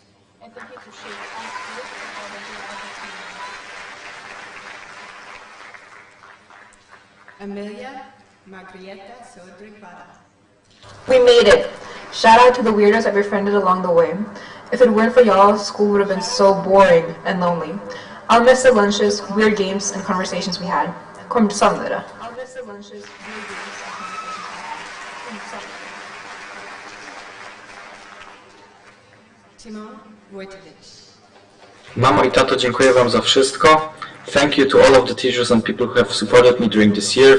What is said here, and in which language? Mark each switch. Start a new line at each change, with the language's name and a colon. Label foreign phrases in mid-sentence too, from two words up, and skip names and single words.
English: Amelia Margrieta Sodric Vara. We made it! Shout out to the weirdos that befriended along the way. If it weren't for y'all, school would have been so boring and lonely. I'll miss the lunches, weird games, and conversations we had.
Swedish: Kom samlade.
English: Timon Wojtowicz.
Polish: Mamo i tato, dziękuję wam za wszystko.
English: Thank you to all of the teachers and people who have supported me during this year.